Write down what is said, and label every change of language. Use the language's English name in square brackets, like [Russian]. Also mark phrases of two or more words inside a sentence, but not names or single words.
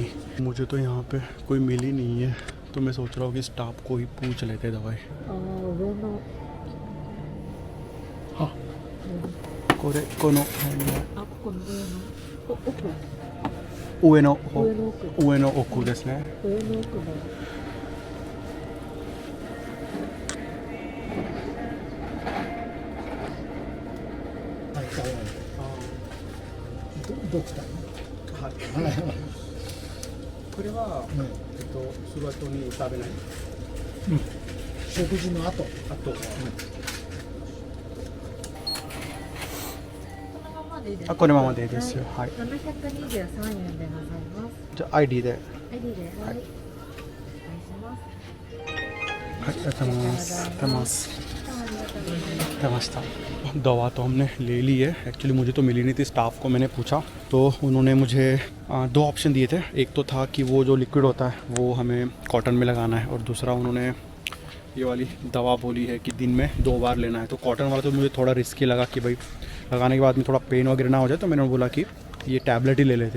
[Hindi] मुझे तो यहाँ पे कोई मिली नहीं है, तो मैं सोच रहा हूँ कि स्टाफ को ही पूछ लेते दवाई। [Japanese] हाँ, この上の奥ですね. これは、その後に食べない。食事の後。あと、あ、このままでいいですよ。はい。 723円でございます。じゃあ ID で。 ID で、はい。お願いします。はい、ありがとうございます。ありがとうございます。ありがとうございます。 [Hindi] नमस्ता। दवा तो हमने ले ली है, एक्चुअली मुझे तो मिली नहीं थी, स्टाफ को मैंने पूछा तो उन्होंने मुझे 2 ऑप्शन दिए थे। एक तो था कि वो जो लिक्विड होता है वो हमें कॉटन में लगाना है, और दूसरा उन्होंने ये वाली दवा बोली है कि दिन में 2 बार लेना है। तो कॉटन वाला तो मुझे थोड़ा रिस्की लगा कि भाई लगाने के बाद में थोड़ा पेन वगैरह ना हो जाए, तो मैंने बोला कि ये टैबलेट ही ले लेते।